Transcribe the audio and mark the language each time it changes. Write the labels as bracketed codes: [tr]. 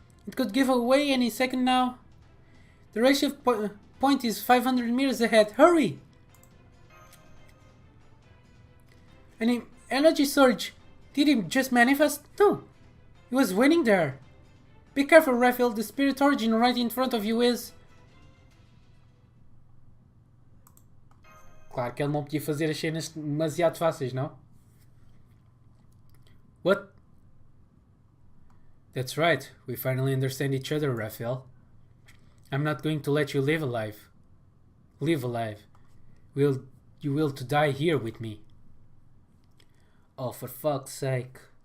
[en] It could give away any second now. The ratio point is 500 meters ahead. Hurry! An energy surge. Did he just manifest? No. He was waiting there. Be careful, Raphael. The spirit origin right in front of you is... [pt] Claro que ele não podia fazer as cenas demasiado fáceis, não? [en] What? That's right. We finally understand each other, Raphael. I'm not going to let you live alive. Live alive. You will to die here with me. Oh, for fuck's sake.